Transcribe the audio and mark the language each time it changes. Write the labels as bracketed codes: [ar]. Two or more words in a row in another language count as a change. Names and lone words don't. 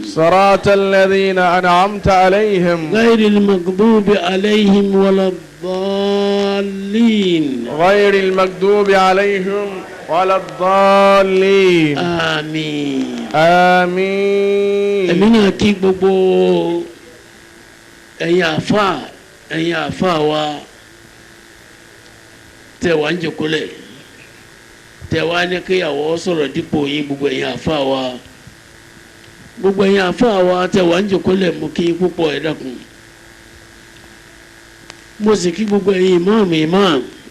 [ar] صراط الذين أنعمت عليهم غير المغضوب عليهم ولا الضالين. غير المغضوب عليهم ولا الضالين. آمين. آمين. [yo] èmi náà kí gbogbo ẹ̀yin àfa wa tẹ́ wá ń jòkólẹ̀ tẹ́ wá ní kéyàwó sọ̀rọ̀ dípò yín gbogbo ẹ̀yin àfa wa gbogbo ẹ̀yin àfáà wa tẹ wà ń jòkólẹ̀ mú kí púpọ̀ ẹ dákun mo sì kí gbogbo ẹ̀yin imam